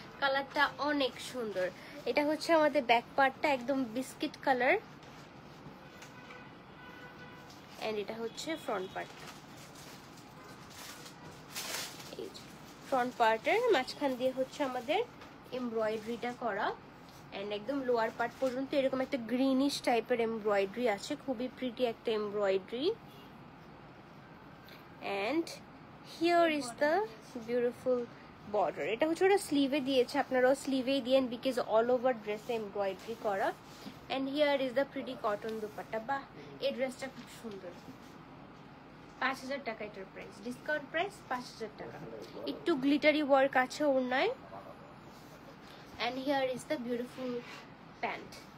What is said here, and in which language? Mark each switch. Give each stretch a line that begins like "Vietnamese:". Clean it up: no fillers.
Bangla: কালারটা অনেক সুন্দর। এটা হচ্ছে আমাদের ব্যাক পার্টটা, একদম বিস্কিট কালার, এন্ড এটা হচ্ছে ফ্রন্ট পার্টটা। এই যে ফ্রন্ট পার্টের মাঝখান দিয়ে হচ্ছে আমাদের এমব্রয়ডারিটা করা, এন্ড একদম লোয়ার পার্ট পর্যন্ত এরকম একটা গ্রিনিশ টাইপের এমব্রয়ডারি আছে, খুবই প্রিটি একটা embroidery.
English: and here is the beautiful border.
Bangla: এটা হচ্ছে ওরা স্লিভে দিয়েছে, আপনারাও স্লিভেই দিয়েন, বিকজ অল ওভার ড্রেসে এমব্রয়ডারি করা।
English: and here is the pretty cotton dupatta.
Bangla: বাহ, এই ড্রেসটা খুব সুন্দর। 5,000 টাকা এটার প্রাইস, ডিসকাউন্ট প্রাইস 5,000 টাকা। একটু গ্লিটারি ওয়ার্ক আছে ওড়নায়।
English: and here is the beautiful pant.